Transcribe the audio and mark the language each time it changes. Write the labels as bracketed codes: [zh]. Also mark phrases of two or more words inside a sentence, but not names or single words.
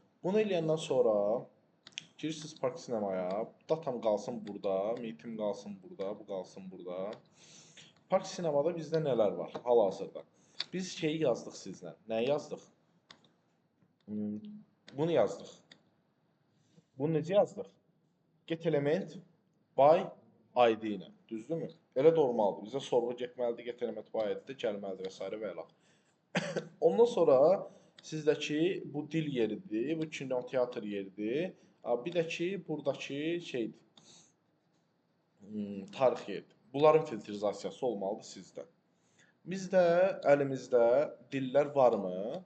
[az] Bunu eləyəndən sonra girirsiniz Park Sinemaya. Datam qalsın burada, meetim qalsın burada, bu qalsın burada. Park Sinemada bizdə nələr var hal-hazırda? Biz şeyi yazdıq sizlə. Nəyi yazdıq? Bunu yazdıq. Bunu necə yazdıq? [en] Get element by ID [az] ilə. Düzdürmü? Elə normaldır. Bizə sorğu getməlidir, [en] get element by ID- [az] də gəlməlidir və s. və ilə. Ondan sonra sizdəki bu dil yeridir, bu kinoteatr yeridir. Bir də ki, buradakı şeydir. Tarix yeridir. Bunların filtrizasiyası olmalıdır sizdə. Bizdə əlimizdə dillər varmı?